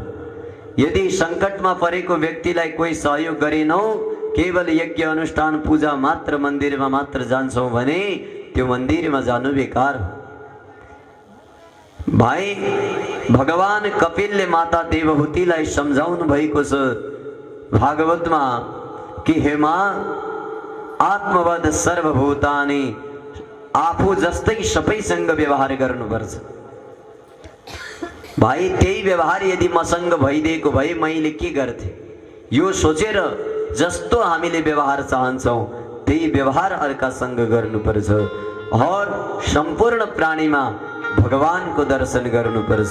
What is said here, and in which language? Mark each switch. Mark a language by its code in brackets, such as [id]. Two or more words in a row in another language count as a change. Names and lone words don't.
[ne] यदि संकटमा परेको व्यक्तिलाई कोही सहयोग गरेनौ, केवल यज्ञ अनुष्ठान पूजा मात्र मन्दिरमा मात्र जान्छौं भने त्यो मन्दिरमा जानु बेकार हो। भाइ, भगवान कपिलले माता देवहूतिलाई सम्झाउनु भएको छ भागवतमा कि हे मां, [sa] आत्मवद सर्वभूतानि, [ne] आफू जस्तै सबैसँग व्यवहार गर्नुपर्छ। भाइ, त्यही व्यवहार यदि मसँग भइदिएको भए मैले के गर्थे, यो सोचेर जस्तो हामीले व्यवहार चाहन्छौं त्यही व्यवहार अर्कासँग गर्नुपर्छ और सम्पूर्ण प्राणीमा भगवानको दर्शन गर्नुपर्छ।